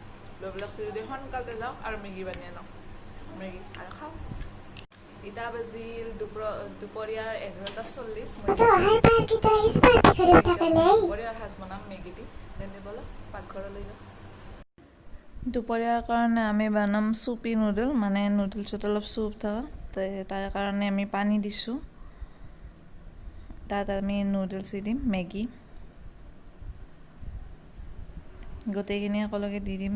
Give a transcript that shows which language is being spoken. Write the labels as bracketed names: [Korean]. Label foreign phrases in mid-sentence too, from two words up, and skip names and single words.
[Assamese] লোভ লাগছি যদি সোনকালে যাওক আৰু মেগী বানি আনক। মেগী আৰু খাওঁ। ইটা বাজিল দুপৰীয়াৰ 11:40। [Hindi] तो हर बार की तरह इस बार भी खड़े उठा कर ले आई। [Assamese] দুপৰীয়াৰ সাজ বনাম মেগী দি। তেন্তে বলক পাকঘৰলৈ যাওঁ। দুপৰীয়াৰ কাৰণে আমি বনাম [English] soupy noodle, [Assamese] মানে নুডলছত অলপ চুপ থকা। তাৰ কাৰণে আমি পানী দিছোঁ, তাত আমি নুডলছ দিম, মেগী গোটেইখিনি একেলগে দি দিম।